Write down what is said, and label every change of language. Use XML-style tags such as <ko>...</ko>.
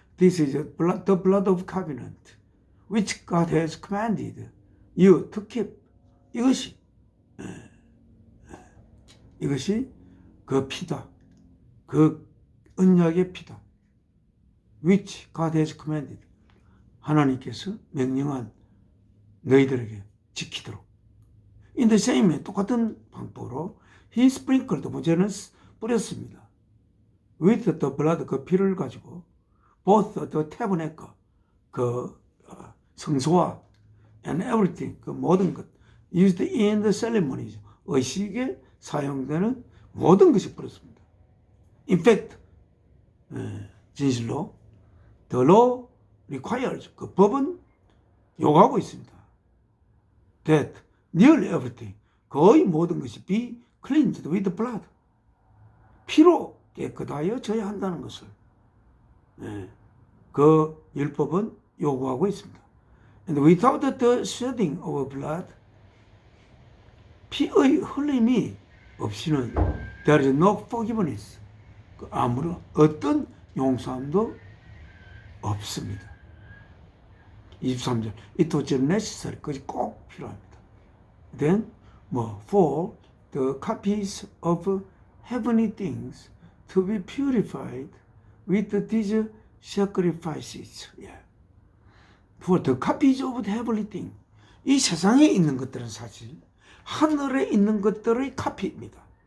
<en>This is the blood of covenant, which God has commanded you to keep.</en> <ko>이것이 그 피다. 그 언약의 피다.</ko> <en>Which God has commanded.</en> <ko>하나님께서 명령한 너희들에게 지키도록.</ko> <en>In the same way,</en> <ko>똑같은 방법으로</ko> <en>He sprinkled,</en> <ko>모세는 뿌렸습니다.</ko> <en>With the blood, 그 피를 가지고 both the tabernacle,</en> <ko>그 성소와</ko> <en>and everything,</en> <ko>그 모든 것</ko> <en>used in the ceremonies,</en> <ko>의식에 사용되는 모든 것이 뿌렸습니다.</ko> <en>In fact,</en> <ko>진실로</ko> <en>the law requires,</en> <ko>그 법은 요구하고 있습니다.</ko> <en>That nearly everything,</en> <ko>거의 모든 것이</ko> <en>be cleansed with blood,</en> <ko>피로 깨끗하여 져야 한다는 것을 그 율법은 요구하고 있습니다.</ko> <en>And without the shedding of blood,</en> <ko>피의 흘림이 없이는</ko> <en>there is no forgiveness,</en> <ko>아무런 어떤 용서함도 없습니다. 23절,</ko> <en>it was necessary,</en> <ko>그것이 꼭 필요합니다.</ko> <en>Then, for the copies of heavenly things to be purified with these sacrifices. Yeah. For the copies of the heavenly things.</en> <ko>이 세상에 있는 것들은 사실 하늘에 있는 것들의 카피입니다.</ko>